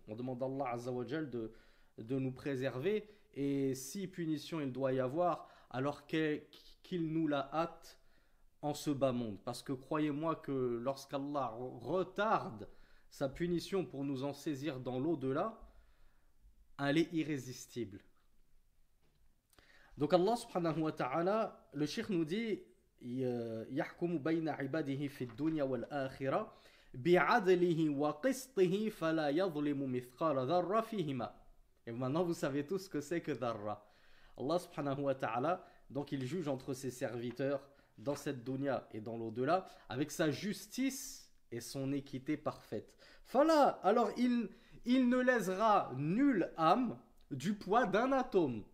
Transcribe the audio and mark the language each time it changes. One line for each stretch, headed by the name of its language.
French: On demande à Allah azza wa jal de nous préserver. Et si punition il doit y avoir, alors qu'il nous la hâte en ce bas monde. Parce que croyez-moi que lorsqu'Allah retarde sa punition pour nous en saisir dans l'au-delà, elle est irrésistible. Donc Allah subhanahu wa ta'ala, le cheikh nous dit
Arabic: يحكم بين عباده في الدنيا والآخرة بعدله وقسطه فلا يظلم مثقال ذرة فيهما.
French: Et maintenant vous savez tous ce que c'est que dharra. Allah subhanahu wa ta'ala, donc il juge entre ses serviteurs dans cette dunya et dans l'au-delà avec sa justice et son équité parfaite. Fala, alors il ne lésera nulle âme du poids d'un atome.